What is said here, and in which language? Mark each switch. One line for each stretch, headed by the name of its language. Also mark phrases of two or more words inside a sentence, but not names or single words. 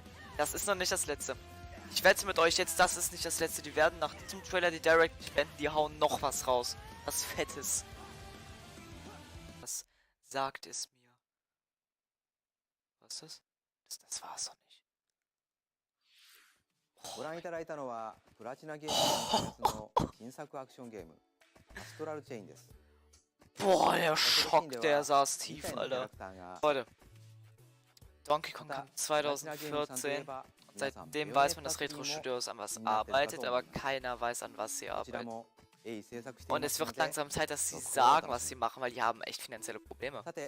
German: Das ist noch nicht das letzte. Ich wette mit euch jetzt, das ist nicht das letzte. Die werden nach diesem Trailer, die Direct Event, die hauen noch was raus. Was Fettes. Was sagt es mir? Was ist das? Das war's doch nicht.
Japanese: ご覧いただいたのはプラチナゲーム開発の新作アクションゲームアストラルチェインです。
German: Boah, der Schock, der saß tief, Alter. Leute, Donkey Kong kam 2014. Seitdem weiß man, dass Retro Studios an was arbeitet, aber keiner weiß, an was sie arbeiten. Und es wird langsam Zeit, dass sie sagen, was sie machen, weil die haben echt finanzielle Probleme.